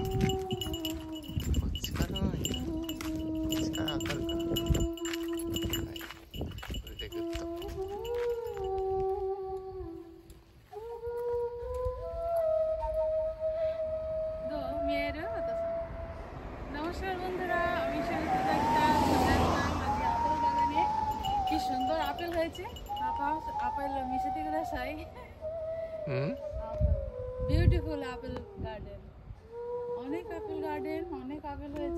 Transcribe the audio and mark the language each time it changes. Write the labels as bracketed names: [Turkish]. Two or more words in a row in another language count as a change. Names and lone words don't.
[Japanese] こっちから多いな。こっちから当たるかな。はい。これでグッと。どう見える？ [Bangla] お父さん。নমস্কার বন্ধুরা, আমি সবিতা ডাক্তার চলে আসলাম আজকে আপেল বাগানে। কি সুন্দর আপেল হয়েছে। পাপা আপেল মিশাতে গেলে সাই। [English] beautiful apple garden, [Bangla] অনেক [English] apple garden, [Bangla] অনেক আপেল হয়েছে।